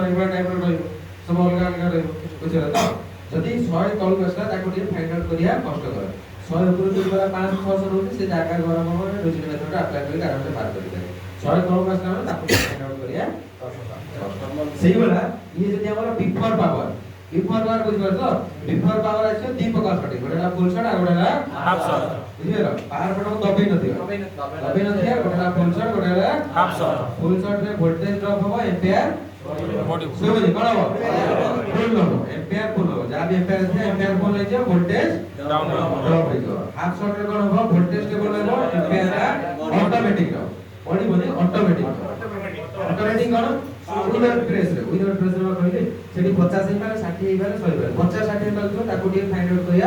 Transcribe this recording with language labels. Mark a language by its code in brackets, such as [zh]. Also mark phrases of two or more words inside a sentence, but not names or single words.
[or] ଏଭଳିଆ ଟାଇପର ରହିବ ସବୁ ଅଲଗା ଅଲଗା ରହିବ ବୁଝିଲେ ତ ଯଦି 100 ତଳକୁ ଆସିଲା ତାକୁ ଟିକେ [en] find out [or] କରିବା କଷ୍ଟକର 100 ଉପରୁ ଯଦି ଗଲା 500 600 ରହୁଛି ସେ ଜାଗା ଗରମ ହବ [en] rosin method apply [or] କରି ଆରାମସେ ପାର କରିପାରିବେ 100 ତଳକୁ ଆସିଲା ମାନେ ତାକୁ [en] find out [or] କରିବା ସେଇଭଳିଆ ଇଏ ଯଦି ଆମର [en] before power [or] ବୁଝିପାରୁଛ ତ [en] before power [or] ଆସିବ ଦି ପ୍ରକାର ସଠିକ ଗୋଟେ ହେଲା [en] full short [or] ଆଉ ଗୋଟେ ହେଲା [en] half shot [or] ବୁଝିପାରିଲ [en] power button [or] ଦବେଇ ନଥିବ ଗୋଟେ ହେଲା [en] full short [or] ଗୋଟେ ହେଲା [en] half shot full short [or] ରେ [en] voltage drop [or] ହବ ଏମ୍ପିଆର [en] बॉडी [or] ଶୁଭୁଛି କଣ ହବ ଫୁଲ ହବ ଏମ୍ପିଆର ଫୁଲ ହବ ଯାହା ବି ଏମ୍ପିଆର ଥାଏ ଏମ୍ପିଆର ଫୁଲ ହେଇଯିବ ଭୋଲ୍ଟେଜ [en] डाउन [or] ଡ୍ରପ ହେଇଯିବ [en] half short [or] ରେ କଣ ହବ [en] voltage stable [or] ରହିବ ଏମ୍ପିଆର ଟା ଅଟୋମେଟିକ ରହିବ ପଡିବନି ଅଟୋମେଟିକ ଅଟୋମେଟିକ କଣ [en] without press [or] ରେ କହିଲେ ସେଠି 50 ହେଇପାରେ 60 ହେଇପାରେ 100 ହେଇପାରେ 50 60 ହେଇପାରୁଥିବ ତାକୁ ଟିକେ [en] find out [or] କରିବା